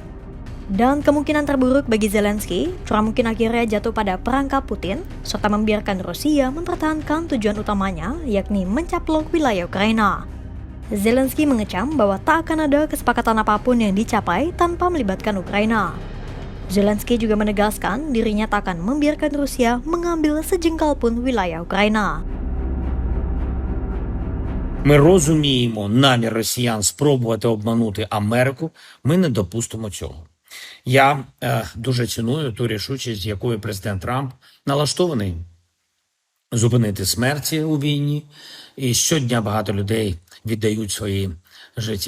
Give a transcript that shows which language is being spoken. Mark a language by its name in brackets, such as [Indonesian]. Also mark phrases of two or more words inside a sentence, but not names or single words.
[Indonesian] Dan kemungkinan terburuk bagi Zelensky, Trump mungkin akhirnya jatuh pada perangkap Putin, serta membiarkan Rusia mempertahankan tujuan utamanya, yakni mencaplok wilayah Ukraina. Zelensky mengecam bahwa tak akan ada kesepakatan apapun yang dicapai tanpa melibatkan Ukraina. Zelensky juga menegaskan dirinya tak akan membiarkan Rusia mengambil sejengkal pun wilayah Ukraina. [Ukrainian] Ми розуміємо намір росіян спробувати обманути Америку, ми не допустимо цього. Я дуже ціную ту рішучість, з якою президент Трамп налаштований зупинити смерті у війні, і щодня багато людей віддають свої життя.